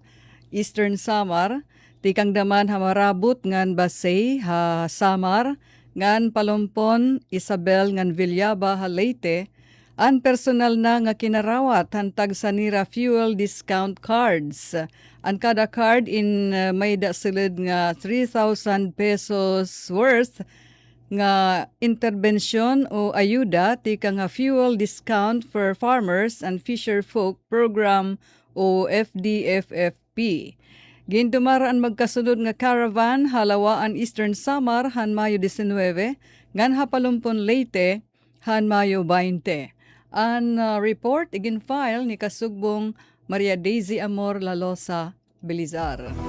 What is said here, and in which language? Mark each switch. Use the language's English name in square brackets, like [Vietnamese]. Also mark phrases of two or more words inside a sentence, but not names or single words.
[Waray] Eastern Samar, tikang daman hamarabot ngan Basay ha Samar, ngan Palompon, Isabel ngan Villaba ha Leyte, ang personal na nga kinarawat hantag sa nira [English] fuel discount cards. [Waray] Ang kada card in may dasilid nga 3,000 [English] pesos worth [Waray] nga intervention o ayuda tika nga [English] fuel discount for farmers and fisher folk program [Waray] o FDFFP. Gindumaraan magkasunod nga caravan halawaan Eastern Samar han Mayo 19, ngan Hapalumpon Leyte han Mayo 20. Ang report igin file ni Kasugbong Maria Daisy Amor Lalosa Belizar.